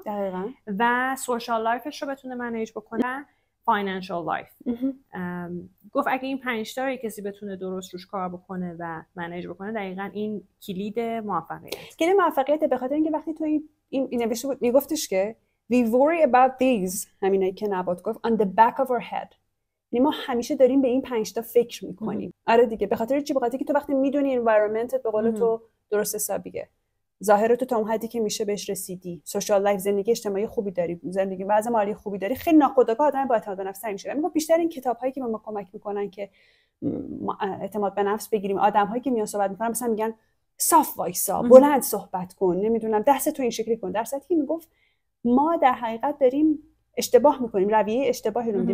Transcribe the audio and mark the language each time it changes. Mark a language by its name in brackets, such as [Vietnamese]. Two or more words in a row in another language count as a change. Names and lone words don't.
[Persian] دقیقاً. و [English] social life [Persian] رو بتونه منیج بکنه، [English] financial life. [Persian] گفت اگه این 5 تا کسی بتونه درست روش کار بکنه و منیج بکنه، دقیقاً این کلید موفقیت. کلید موفقیت به خاطر اینکه وقتی تو این نوشته بود میگفتش که [English] we worry about these، [Persian] همینایی که نبات گفت، [English] on the back of our head. [Persian] یعنی ما همیشه داریم به این 5 تا فکر میکنیم. آره دیگه، به خاطر چی؟ به خاطر که تو وقتی میدونی environmentت به قول تو درست حسابیه، ظاهرت تا اون حدی که میشه بهش رسیدی، [English] social life, [Persian] زندگی اجتماعی خوبی داری، زندگی وضع مالی خوبی داری، خیلی ناخودآگاه آدم با اعتماد به نفس میشه. میگم بیشتر این کتابایی که به ما کمک میکنن که اعتماد به نفس بگیریم، آدم‌هایی که میان صحبت میکنن مثلا میگن صاف وایسا، بلند صحبت کن، نمیدونم دست تو این شکلی کن، در صورتی که میگفت ما در حقیقت داریم اشتباه میکنیم، رویه اشتباهی رو میدیم.